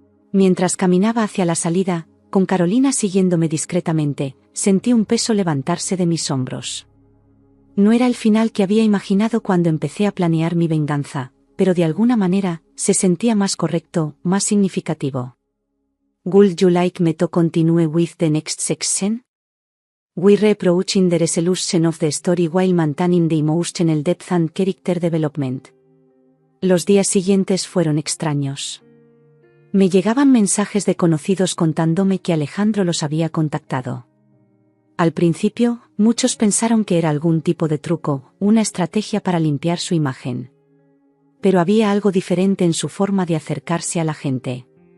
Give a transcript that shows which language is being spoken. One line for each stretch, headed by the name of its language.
Spanish: Mientras caminaba hacia la salida, con Carolina siguiéndome discretamente, sentí un peso levantarse de mis hombros. No era el final que había imaginado cuando empecé a planear mi venganza, pero de alguna manera, se sentía más correcto, más significativo.
English: Would you like me to continue with the next section? We reapproaching the resolution of the story while maintaining the emotional depth and character development.
Spanish: Los días siguientes fueron extraños. Me llegaban mensajes de conocidos contándome que Alejandro los había contactado. Al principio, muchos pensaron que era algún tipo de truco, una estrategia para limpiar su imagen. Pero había algo diferente en su forma de acercarse a la gente.